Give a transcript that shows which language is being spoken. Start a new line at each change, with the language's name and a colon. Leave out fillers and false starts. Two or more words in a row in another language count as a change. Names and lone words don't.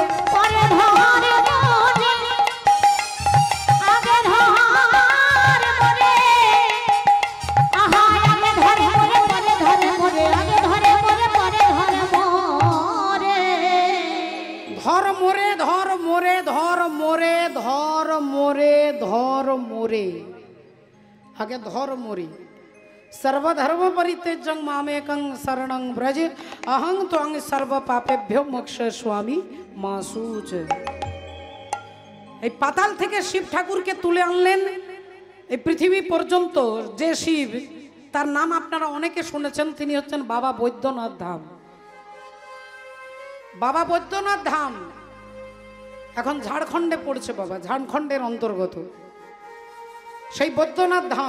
Bangla: পরে ধরে মরে, আগে ধরে মরে, আহা আগে ধরে মরে পরে ধরে মরে, আগে ধরে মরে পরে ধরে মরে, ধর মোরে ধর মোরে ধর মোরে ধর মোরে ধর মোরে, আগে ধর মোরে।
Sanskrit: सर्वधर्म परित्यज्यं मामेकं शरणं व्रज अहं त्वं सर्व पापेभ्यो मोक्षयिष्यामि मा शुच।
Bangla: এই পাতাল থেকে শিব ঠাকুরকে তুলে আনলেন এই পৃথিবী পর্যন্ত। যে শিব, তার নাম আপনারা অনেকে শুনেছেন, তিনি হচ্ছেন বাবা বৈদ্যনাথ ধাম। বাবা বৈদ্যনাথ ধাম এখন ঝাড়খণ্ডে পড়ছে বাবা, ঝাড়খণ্ডের অন্তর্গত সেই বৈদ্যনাথ ধাম।